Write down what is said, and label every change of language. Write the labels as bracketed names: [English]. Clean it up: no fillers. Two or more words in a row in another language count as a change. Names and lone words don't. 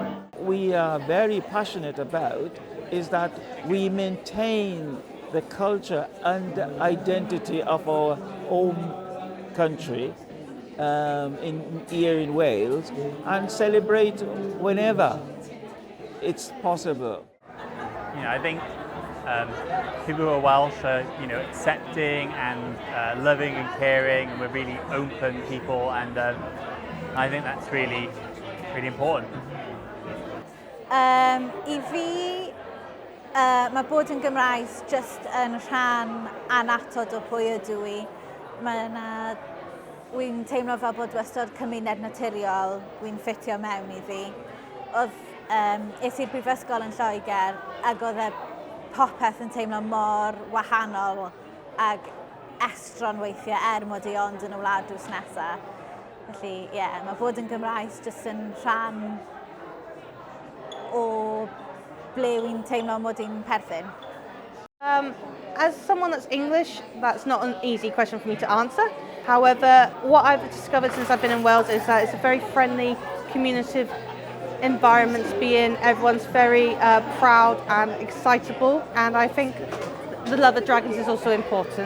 [English] We are very passionate about is that we maintain the culture and the identity of our home country here in Wales, and celebrate whenever it's possible. I think people who are Welsh are, accepting and loving and caring. We're really open people, and I think that's really important. [Welsh] I fi, mae bod yn Gymraes just yn rhan anatod o pwy ydw I. Wy'n teimlo fel bod wastad cymuned naturiol, wy'n ffitio mewn iddi. Es i'r brifysgol yn Lloegr, ac oedd popeth yn teimlo mor wahanol ag estron weithiau mod I ond yn y wlad drws nesaf. Felly, mae bod yn Gymraes just yn rhan o ble wy'n teimlo mod i'n perthyn. [English] As someone that's English, that's not an easy question for me to answer. However, what I've discovered since I've been in Wales is that it's a very friendly, communicative environment to be in. Everyone's very proud and excitable, and I think the love of dragons is also important.